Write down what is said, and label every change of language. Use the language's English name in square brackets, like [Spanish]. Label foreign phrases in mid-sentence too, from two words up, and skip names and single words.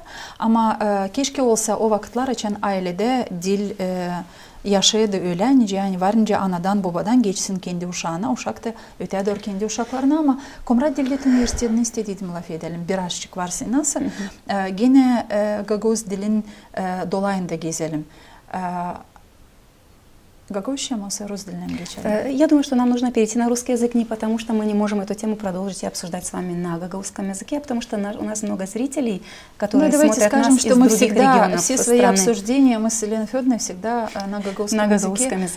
[Gagauz] Ama keşke olsa o vakitler açan ailede dil yaşayadı öyle. Yani varınca anadan babadan geçsin kendi uşağına. Uşak da ötedir kendi uşaklarına ama Komrat Devlet Üniversitesi'ni istediğim laf edelim. Birazcık varsa nasıl. Gene Gagavuz dilin dolayında gezelim. Gagauzça, rus dilinnän geçelim. [Russian] Я думаю, что нам нужно перейти на русский язык не потому, что мы не можем эту тему продолжить и обсуждать с вами на гагаузском языке, а потому что у нас много зрителей, которые смотрят нас из других регионов все свои обсуждения мы с Еленой Федоровной всегда на гагаузском языке.